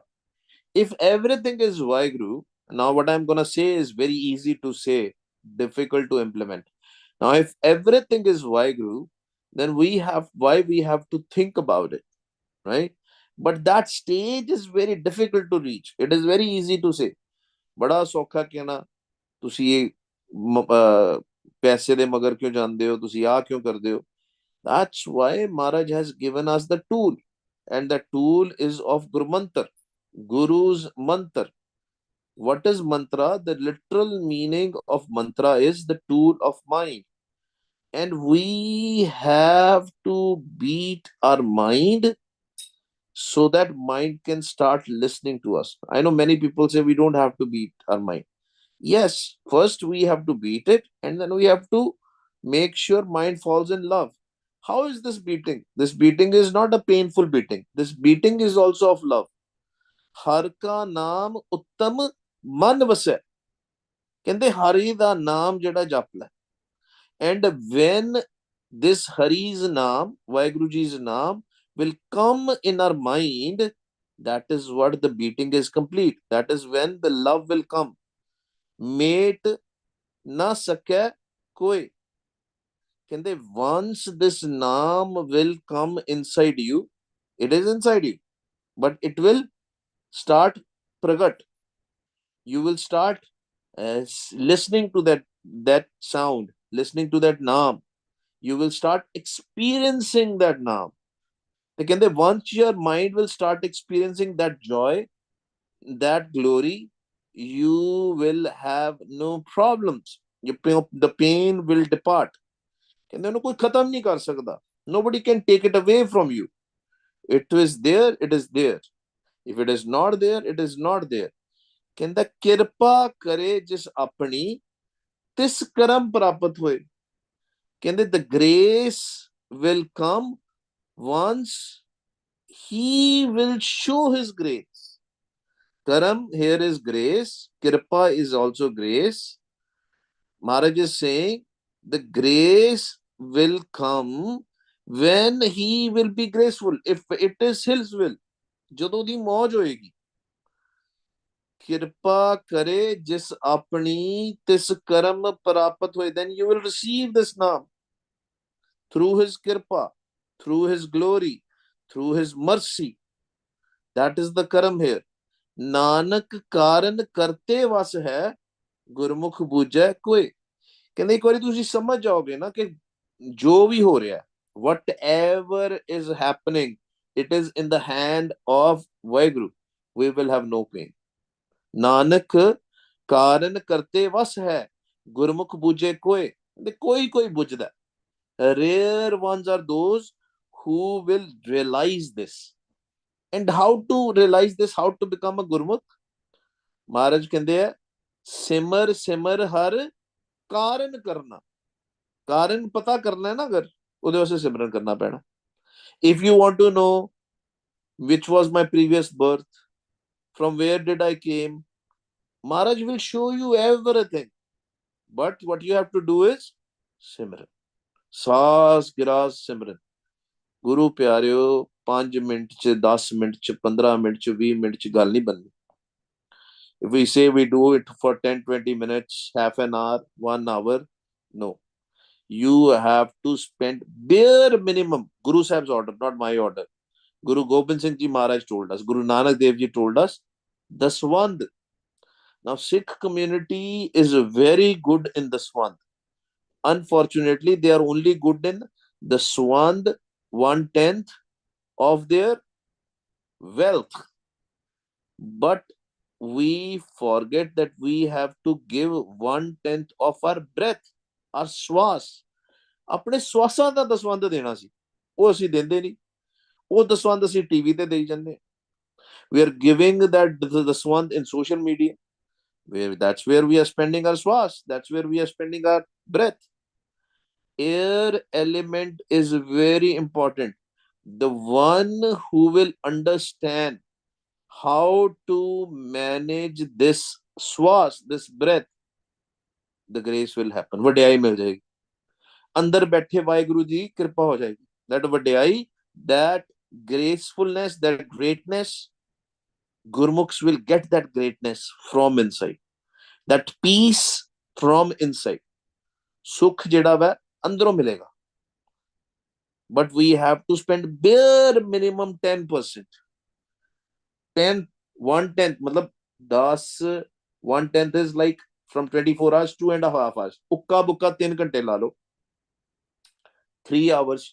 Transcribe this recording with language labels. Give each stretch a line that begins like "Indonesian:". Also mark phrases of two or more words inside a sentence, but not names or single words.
English: If everything is Vaheguru, now what I'm going to say is very easy to say, difficult to implement. Now, if everything is Vaheguru, then why we have to think about it, right? But that stage is very difficult to reach. It is very easy to say.
Punjabi: ਬੜਾ ਸੌਖਾ ਕਹਿਣਾ, ਤੁਸੀਂ ਪੈਸੇ ਦੇ ਮਗਰ ਕਿਉਂ ਜਾਂਦੇ ਹੋ, ਤੁਸੀਂ ਆਹ ਕਿਉਂ ਕਰਦੇ ਹੋ?
English: That's why Maharaj has given us the tool, and the tool is of Guru Mantra, Guru's mantra. What is mantra? The literal meaning of mantra is the tool of mind. And we have to beat our mind so that mind can start listening to us. I know many people say we don't have to beat our mind. Yes, first we have to beat it, and then we have to make sure mind falls in love. How is this beating? This beating is not a painful beating. This beating is also of love.
Punjabi: ਹਰ ਕਾ ਨਾਮ ਉਤਮ ਮਨ ਵਸੈ, ਕਹਿੰਦੇ ਹਰਿ ਦਾ ਨਾਮ ਜਿਹੜਾ ਜਪ ਲੈ,
English: and when this Hari's naam, Vaheguru Ji's naam, will come in our mind, that is what the beating is complete. That is when the love will come.
Punjabi: ਮੇਟਿ ਨ ਸਕਿਆ ਕੋਇ,
English: ਕਹਿੰਦੇ once this naam will come inside you, it is inside you, but it will start pragat. You will start listening to that sound, listening to that naam. You will start experiencing that naam.
Punjabi: ਤੇ ਕਹਿੰਦੇ
English: once your mind will start experiencing that joy, that glory, you will have no problems. The pain will depart.
Punjabi: ਕਹਿੰਦੇ ਉਹਨੂੰ ਕੋਈ ਖਤਮ ਨਹੀਂ ਕਰ ਸਕਦਾ.
English: Nobody can take it away from you. It is there, it is there. If it is not there, it is not there.
Punjabi: ਕਹਿੰਦਾ ਕਿਰਪਾ ਕਰੇ ਜਿਸ ਆਪਣੀ ਤਿਸ ਕਰਮ ਪ੍ਰਾਪਤ ਹੋਏ.
English: ਕਹਿੰਦੇ the grace will come once he will show his grace. Karam here is grace, Kripa is also grace. Maharaj is saying the grace will come when he will be graceful. If it is his will,
Punjabi: ਜਦੋਂ ਦੀ ਮੌਜ ਹੋਏਗੀ. ਕਿਰਪਾ ਕਰੇ ਜਿਸ ਆਪਣੀ ਤਿਸ ਕਰਮ ਪ੍ਰਾਪਤ ਹੋਏ,
English: then you will receive this naam through his kripa, through his glory, through his mercy. That is the karam here.
Punjabi: ਨਾਨਕ ਕਾਰਨ ਕਰਤੇ ਵਸ ਹੈ, ਗੁਰਮੁਖ ਬੂਝੈ ਕੋਏ. ਕਹਿੰਦੇ ਇੱਕ ਵਾਰੀ ਤੁਸੀਂ ਸਮਝ ਜਾਓਗੇ ਨਾ ਕਿ ਜੋ ਵੀ ਹੋ ਰਿਹਾ,
English: whatever is happening, it is in the hand of Vaheguru, we will have no pain.
Punjabi: ਨਾਨਕ ਕਾਰਨ ਕਰਤੇ ਵਸ ਹੈ, ਗੁਰਮੁਖ ਬੂਝੇ ਕੋਏ. ਕੋਈ ਕੋਈ ਬੁੱਝਦਾ.
English: Rare ones are those who will realize this. And how to realize this, how to become a Gurmukh?
Punjabi: Maharaj ਕਹਿੰਦੇ ਆ ਸਿਮਰ ਸਿਮਰ ਹਰ ਕਾਰਨ ਕਰਨਾ. ਕਾਰਨ ਪਤਾ ਕਰਨਾ ਹੈ ਨਾ, ਅਗਰ ਉਹਦੇ ਵਾਸਤੇ ਸਿਮਰਨ ਕਰਨਾ ਪੈਣਾ.
English: If you want to know which was my previous birth, from where did I came, Maharaj will show you everything. But what you have to do is ਸਿਮਰਨ.
Punjabi: ਸਾਸ ਗਿਰਾਸ ਸਿਮਰਨ. ਗੁਰੂ ਪਿਆਰਿਓ 5 ਮਿੰਟ ਚ 10 ਮਿੰਟ ਚ 15 ਮਿੰਟ ਚ 20 ਮਿੰਟ ਚ ਗੱਲ ਨਹੀਂ ਬਣਨੀ.
English: If we say we do it for 10-20 minutes, half an hour, 1 hour, no. You have to spend bare minimum. Guru Sahib's order, not my order. Guru Gobind Singh Ji Maharaj told us, Guru Nanak Dev Ji told us, the Swand. Now Sikh community is very good in the Swand. Unfortunately, they are only good in the Swand 1/10 of their wealth. But we forget that we have to give 1/10 of our breath, our swas.
Punjabi: ਆਪਣੇ ਸਵਾਸਾਂ ਦਾ ਦਸਵੰਧ ਦੇਣਾ ਸੀ, ਉਹ ਅਸੀਂ ਦਿੰਦੇ ਨਹੀਂ. ਉਹ ਦਸਵੰਧ ਅਸੀਂ ਟੀਵੀ ਤੇ ਦੇਈ ਜਾਂਦੇ.
English: We are giving that ਦਸਵੰਧ in social media. That's where we are spending our swas. That's where we are spending our breath. Air element is very important. The one who will understand how to manage this swas, this breath, the grace will happen.
Punjabi: ਵਡਿਆਈ ਮਿਲ ਜਾਏਗੀ. ਅੰਦਰ ਬੈਠੇ ਵਾਹਿਗੁਰੂ ਦੀ ਕਿਰਪਾ ਹੋ ਜਾਏਗੀ.
English: That ਵਡਿਆਈ, that gracefulness, that greatness, Gurmukhs will get that greatness from inside. That peace from inside.
Punjabi: ਸੁਖ ਜਿਹੜਾ ਵਾ ਅੰਦਰੋਂ ਮਿਲੇਗਾ.
English: But we have to spend bare minimum 10%. 10, 1/10, matlab 10, 1/10 is like from 24 hours, 2.5 hours.
Punjabi: ਉੱਕਾ ਬੁੱਕਾ 3 ਘੰਟੇ ਲਾ ਲੋ. 3 hours.